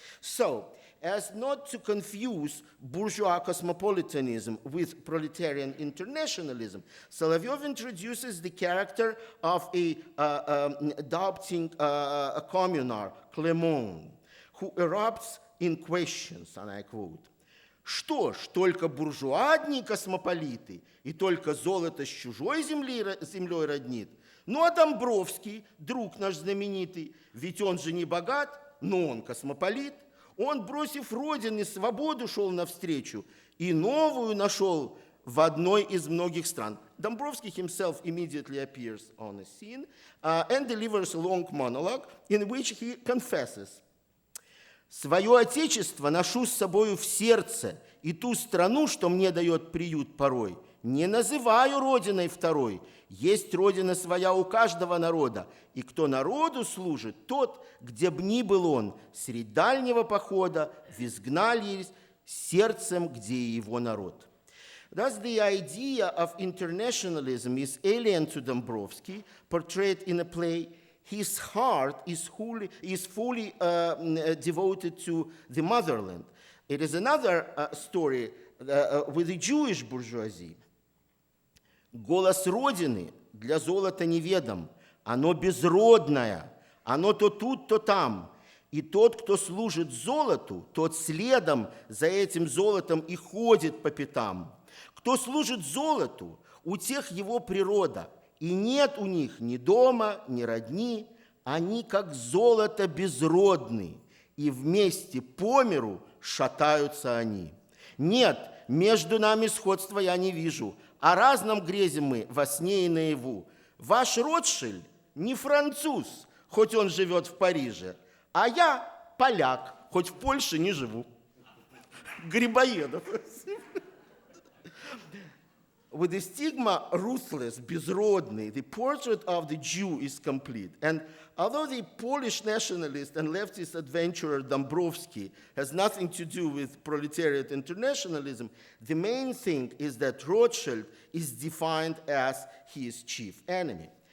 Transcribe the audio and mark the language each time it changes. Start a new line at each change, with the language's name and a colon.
English: So, as not to confuse bourgeois cosmopolitanism with proletarian internationalism, Solovyov introduces the character of a doubting communard, Clement, who erupts in questions, and I quote:
Russian: «Что ж, только буржуа одни космополиты, и только золото с чужой землей роднит? Ну а Домбровский, друг наш знаменитый, ведь он же не богат, но он космополит. Он, бросив родины, свободу шел навстречу и новую нашел в одной из многих стран».
English: Dombrovsky himself immediately appears on the scene and delivers a long monologue in which he confesses:
Russian: «Свое отечество ношу с собою в сердце, и ту страну, что мне дает приют порой, не называю родиной второй. Есть родина своя у каждого народа, и кто народу служит, тот, где б ни был он, средь дальнего похода, в изгнании, сердцем, где его народ».
English: Thus, the idea of internationalism is alien to Dombrowski, portrayed in a play. His heart is fully devoted to the motherland. It is another story with the Jewish bourgeoisie.
Russian: Голос Родины для золота неведом, оно безродное, оно то тут, то там. И тот, кто служит золоту, тот следом за этим золотом и ходит по пятам. Кто служит золоту, у тех его природа, и нет у них ни дома, ни родни, они как золото безродны, и вместе по миру шатаются они. Нет, между нами сходства я не вижу, о разном грезим мы во сне и наяву. Ваш Ротшильд не француз, хоть он живет в Париже, а я поляк, хоть в Польше не живу. Грибоедов.
English: With the stigma ruthless, безродный, the portrait of the Jew is complete. And although the Polish nationalist and leftist adventurer Dombrowski has nothing to do with proletariat internationalism, the main thing is that Rothschild is defined as his chief enemy.